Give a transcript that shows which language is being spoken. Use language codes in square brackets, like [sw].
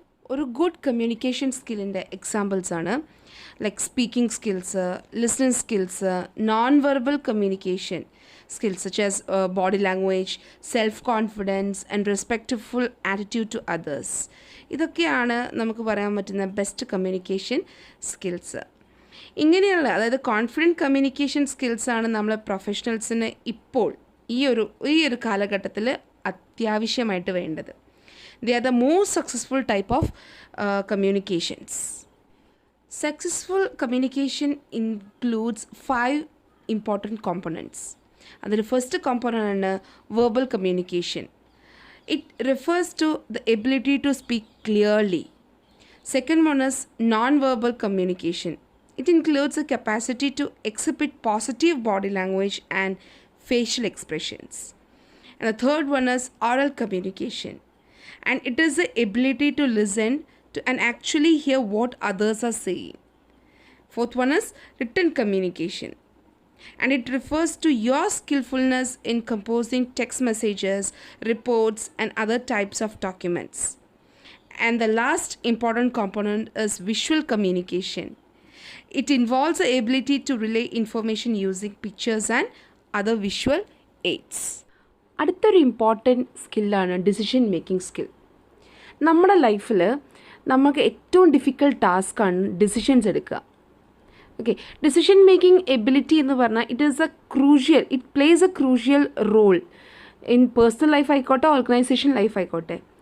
[ml] ഒരു good communication സ്കില്ലിൻ്റെ എക്സാമ്പിൾസാണ് like speaking skills, listening skills, non verbal communication [en] skills such as body language, self-confidence and respectful attitude to others. [ml] ഇതൊക്കെയാണ് നമുക്ക് പറയാൻ പറ്റുന്ന best communication skills. ഇങ്ങനെയുള്ള അതായത് confident communication സ്കിൽസാണ് നമ്മളെ പ്രൊഫഷണൽസിന് ഇപ്പോൾ ഈ ഒരു കാലഘട്ടത്തിൽ അത്യാവശ്യമായിട്ട് വേണ്ടത്. [en] They are the most successful type of communications. Successful communication includes 5 important components. And the first component is verbal communication. It refers to the ability to speak clearly. Second one is non-verbal communication. It includes the capacity to exhibit positive body language and facial expressions. And the third one is oral communication. And it is the ability to listen to and actually hear what others are saying. Fourth one is written communication. And it refers to your skillfulness in composing text messages, reports, and other types of documents. And the last important component is visual communication. It involves the ability to relay information using pictures and other visual aids. [ml] അടുത്തൊരു important സ്കില്ലാണ് decision making skill. നമ്മുടെ ലൈഫിൽ നമുക്ക് ഏറ്റവും difficult ടാസ്ക്കാണ് decisions എടുക്കുക. Okay, decision making ability എന്ന് പറഞ്ഞാൽ [en] it plays a crucial role in personal life [ml] ആയിക്കോട്ടെ, organisation life ആയിക്കോട്ടെ.